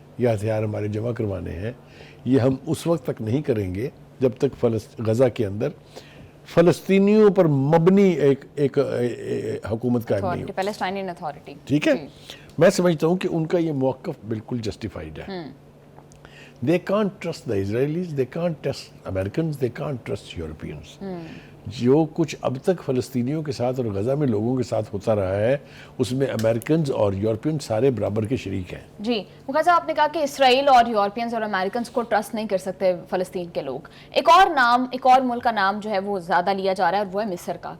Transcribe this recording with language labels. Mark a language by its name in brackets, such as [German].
[Urdu] یا ہتھیار ہمارے جمع کروانے ہیں، یہ ہم اس وقت تک نہیں کریں گے جب تک غزہ کے اندر فلسطینیوں پر مبنی ایک حکومت قائم نہیں ہو. [English] Palestinian Authority. [Urdu] ٹھیک ہے، میں سمجھتا ہوں کہ ان کا یہ موقف بالکل جسٹیفائڈ ہے. [English] They can't trust the Israelis, they can't trust Americans, they can't trust Europeans. [Urdu] جو کچھ اب تک فلسطینیوں کے ساتھ اور غزہ میں لوگوں کے ساتھ ہوتا رہا ہے اس میں امریکنز اور یورپین سارے برابر کے شریک ہیں. جی مغل صاحب، آپ نے کہا کہ اسرائیل اور یورپینز اور امریکنز کو ٹرسٹ نہیں کر سکتے فلسطین کے لوگ. ایک اور ملک کا نام جو ہے وہ زیادہ لیا جا رہا ہے اور وہ ہے مصر کا.